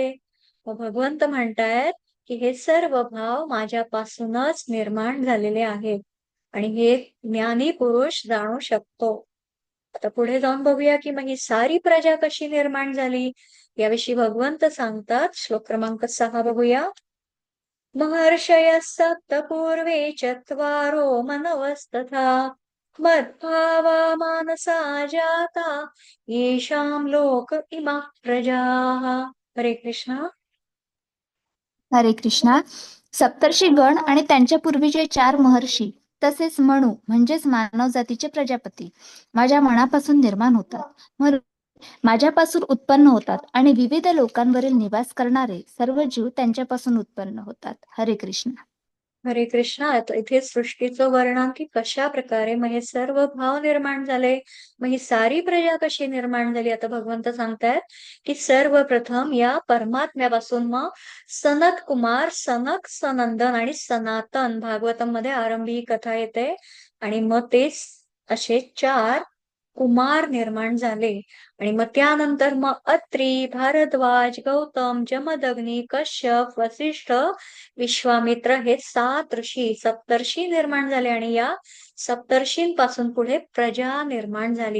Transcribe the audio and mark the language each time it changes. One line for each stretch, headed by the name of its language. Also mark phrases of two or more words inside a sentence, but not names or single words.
Marathi: मग भगवंत म्हणतायत की हे सर्व भाव माझ्यापासूनच निर्माण झालेले आहेत आणि हे ज्ञानी पुरुष जाणू शकतो. आता पुढे जाऊन बघूया की मग ही सारी प्रजा कशी निर्माण झाली याविषयी भगवंत सांगतात. श्लोक क्रमांक 6 बघूया.
Sanskrit: महर्षयः सप्तपूर्वे चत्वारो मनवस्तथा मद्भावा मानसा जाता येषां लोक इमाः प्रजाः.
Marathi: हरे कृष्णा. हरे कृष्णा. सप्तर्षी गण आणि त्यांच्या पूर्वीचे 4 महर्षी तसेच मनू म्हणजेच मानव जातीचे प्रजापती माझ्या मनापासून निर्माण होतात, म्हणून माझ्यापासून उत्पन्न होतात आणि विविध लोकांवरील निवास करणारे सर्व जीव त्यांच्यापासून उत्पन्न होतात. हरे कृष्ण. हरे कृष्णा. आता इथे सृष्टीचं वर्णन की कशा प्रकारे मग हे सर्व भाव निर्माण झाले, मग ही सारी प्रजा कशी निर्माण झाली. आता भगवंत सांगतायत की सर्वप्रथम या परमात्म्यापासून मग सनत कुमार, सनक, सनंदन आणि सनातन भागवतम मध्ये आरंभी ही कथा येते आणि मग ते असे 4 कुमार निर्माण झाले आणि मग त्यानंतर मग अत्री, भारद्वाज, गौतम, जमदग्नी, कश्यप, वसिष्ठ, विश्वामित्र हे 7 ऋषी सप्तर्षी निर्माण झाले आणि या सप्तर्षींपासून पुढे प्रजा निर्माण झाली.